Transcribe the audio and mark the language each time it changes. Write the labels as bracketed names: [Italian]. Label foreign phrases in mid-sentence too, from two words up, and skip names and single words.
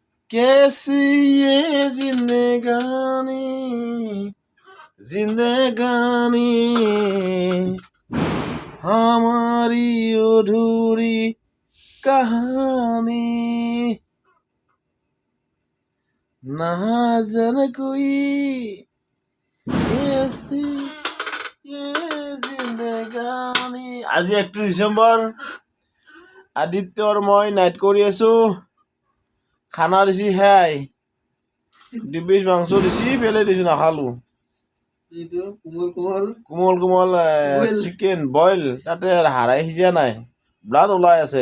[Hindi] कैसी ये जिंदगानी जिंदगानी हमारी अधूरी कहानी ना जाने कोई कैसी ये जिंदगानी। [Assamese] আজি 31 ডিচেম্বৰ, আদিত্য আৰু মই নাইট কৰি আছো। খানা দিছি সেয়াই 2 পিচ মাংস দিছি, পেলাই দিছো, নাখালো। কোমল কোমল [English] chicken boil, [Assamese] তাতে হাৰাই সিজা নাই, ব্লাড ওলাই আছে।